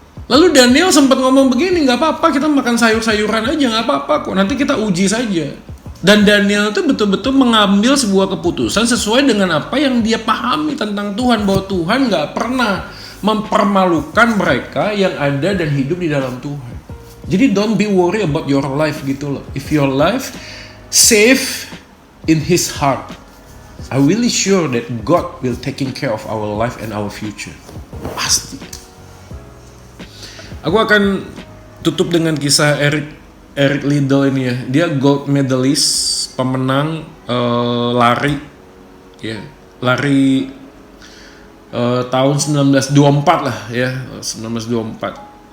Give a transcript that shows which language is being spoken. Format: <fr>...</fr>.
<id>Lalu Daniel sempat ngomong begini, nggak apa-apa, kita makan sayur-sayuran aja, nggak apa-apa kok, nanti kita uji saja. Dan Daniel itu betul-betul mengambil sebuah keputusan sesuai dengan apa yang dia pahami tentang Tuhan, bahwa Tuhan nggak pernah mempermalukan mereka yang ada dan hidup di dalam Tuhan.</id> <en>Jadi don't be worried about your life</en> <id>gitu loh.</id> <en>If your life safe in His heart, I really sure that God will taking care of our life and our future.</en> <id>Pasti. Aku akan tutup dengan kisah Eric Liddell ini ya. Dia gold medalist, pemenang lari, ya, lari tahun 1924 lah ya, 1924.</id>